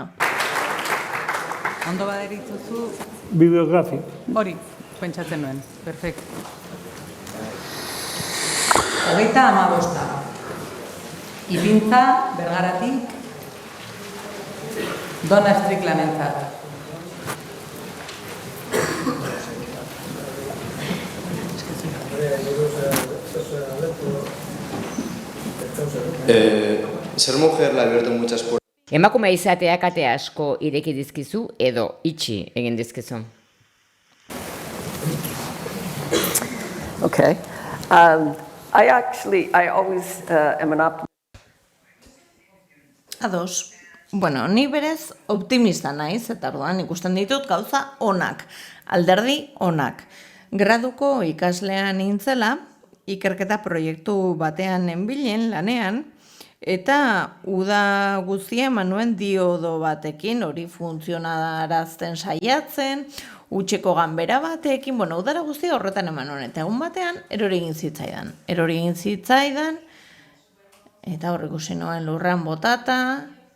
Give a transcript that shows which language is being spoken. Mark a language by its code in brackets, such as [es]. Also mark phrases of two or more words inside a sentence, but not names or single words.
[eu] Ondo baderitzuzu? Bibliografia. Hori, pentsatzen nuen. Perfecto. 35. Ipintza, Bergaratik, Donna Stricklandentzat. [es] Ser mujer la abierto muchas puertas. [eu] Emakume izateak ate asko ireki dizkizu edo itxi egin dizkizu. Okay. [en] I always am an optimist. [eu] Ados. Bueno, ni berez optimista naiz, eta orduan ikusten ditut gauza onak, alderdi onak. Graduko ikaslea nintzela, ikerketa proiektu batean nenbilen lanean, eta uda guztia eman nuen diodo batekin, hori funtzionarazten saiatzen, utxeko ganbera batekin, bueno, udara guztia horretan eman nuen, eta egun batean erori egin zitzaidan, eta hor ikusi nuen lurrean botata,